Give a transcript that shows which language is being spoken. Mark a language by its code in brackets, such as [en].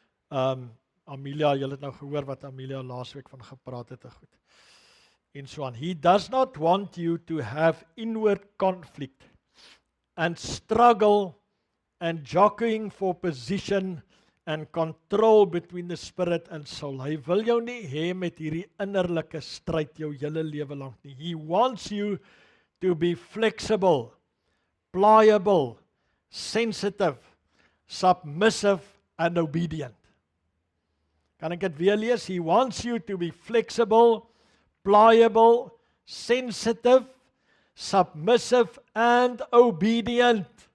[af] Amelia, julle het nou gehoor wat Amelia laasweek van gepraat het, goed. En so aan. [en] He does not want you to have inward conflict and struggle and jockeying for position and control between the spirit and soul. [af] Hy wil jou nie hê met hierdie innerlike stryd jou hele lewe lank nie. [en] He wants you to be flexible, pliable, sensitive, submissive and obedient. [af] Kan ek dit weer lees? [en] He wants you to be flexible, pliable, sensitive, submissive and obedient.